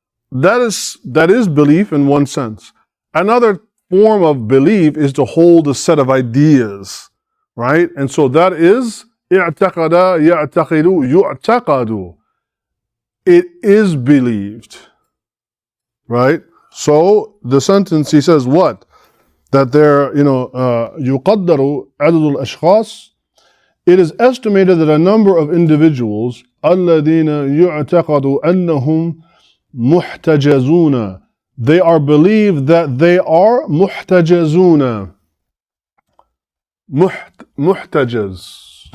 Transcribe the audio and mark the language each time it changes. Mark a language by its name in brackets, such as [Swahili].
[English] That is belief in one sense. Another form of belief is to hold a set of ideas, right? And so that is i'taqada, ya'taqidu, yu'taqadu. It is believed, right? So the sentence, he says what? That there, [Arabic] يقدر عدد الأشخاص. [English] It is estimated that a number of individuals [Arabic] الذين يعتقد أنهم محتجزون. [English] They are believed that they are [Arabic] محتجزون. محتجز.